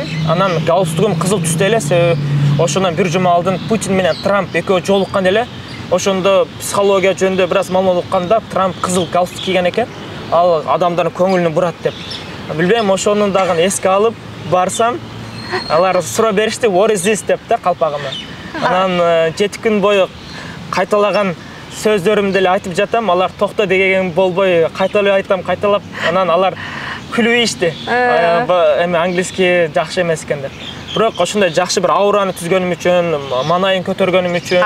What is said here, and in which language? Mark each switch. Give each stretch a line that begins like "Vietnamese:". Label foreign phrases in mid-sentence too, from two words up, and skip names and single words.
Kyrgyz: Анан галстугум кызыл түстө эле, себеби ошондон бир жума алдын Путин менен Трамп экөө жолуккан эле. Ошондо психология жөнүндө бир аз маалымат укканда Трамп кызыл галстук кийген экен. Ал адамдардын көңүлүн бурат деп. Билбейм, ошону дагы эске алып барсам, алар суроо беришти,
English: "What is this?"
Kyrgyz: деп да калпагыма. Анан 7 күн бою кайталаган сөздөрүмдү эле айтып жатам, алар токто деген болбой кайталап айтам, кайталап. Анан алар күлүп ийишти. Эми англиски жакшы эмес экен деп. Бирок ошондой жакшы бир аураны түзгөнүм үчүн, манайын көтөргөнүм үчүн,